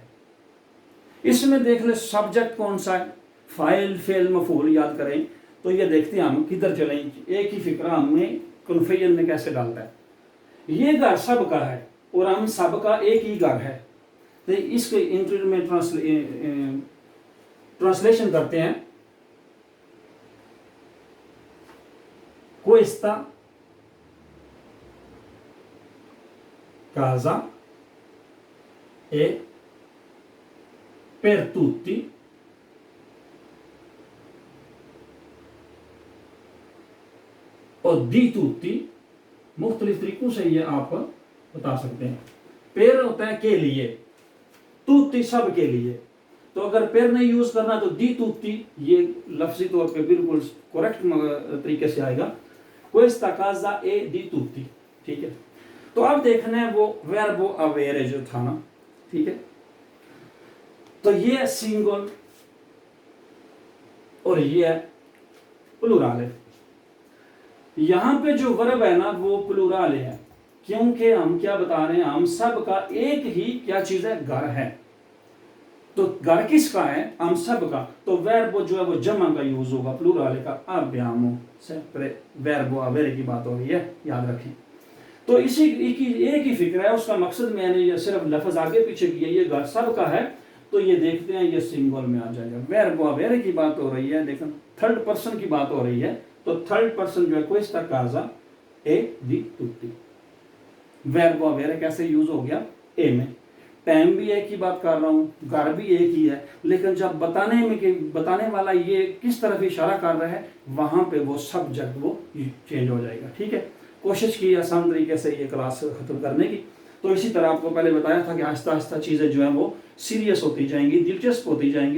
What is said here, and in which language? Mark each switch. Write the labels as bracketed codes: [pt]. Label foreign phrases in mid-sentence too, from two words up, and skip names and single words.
[hi] इसमें देख ले सब्जेक्ट कौन सा है, फाइल फेल मफूल याद करें तो ये देखते हैं हम किधर चलें, एक ही फिक्रा हमें कन्फ्यूजन में कैसे डालता है। ये घर सब का है और हम सब का एक ही घर है। तो इसके इंटरव्यू में ट्रांसलेशन करते हैं। [it] Questa casa è per tutti [hi] और [it] di tutti [hi] मुख्तलिफ तरीकों से ये आप बता सकते हैं। पेर होता है के लिए, तुत्ती सब के लिए। तो अगर पेर नहीं यूज करना तो [it] di tutti, [hi] ये लफ्जी तौर पे बिल्कुल करेक्ट तरीके से आएगा। [it] Questa casa è di tutti। [hi] ठीक है, तो अब देखना है वो [it] verbo avere [hi] जो था ना। ठीक है, तो ये सिंगल और ये प्लूरल है। यहां पे जो वर्ब है ना वो प्लूरल है, क्योंकि हम क्या बता रहे हैं, हम सब का एक ही क्या चीज है, घर है। तो घर किसका है, हम सब का। तो वर्ब जो है वो जमा का यूज होगा, प्लूरल का। [it] abbiamo sempre verbo avere [hi] की बात हो रही है, याद रखें। तो इसी एक ही फिक्र है, उसका मकसद मैंने ये सिर्फ लफ्ज आगे पीछे किया, ये घर सब का है। तो ये देखते हैं ये सिंगल में आ जाएगा। [it] verbo avere [hi] की बात हो रही है, लेकिन [en] third person [hi] की बात हो रही है। तो [en] third person [hi] जो है [it] questa casa è di tutti। verbo avere [hi] कैसे यूज हो गया, ए में। टाइम भी एक ही बात कर रहा हूं, घर भी एक ही है, लेकिन जब बताने में कि बताने वाला ये किस तरफ इशारा कर रहा है, वहां पे वो सब्जेक्ट वो चेंज हो जाएगा। ठीक है, कोशिश की आसान तरीके से ये क्लास खत्म करने की। तो इसी तरह आपको पहले बताया था कि आहिस्ता आहिस्ता चीज़ें जो है वो सीरियस होती जाएंगी, दिलचस्प होती जाएंगी।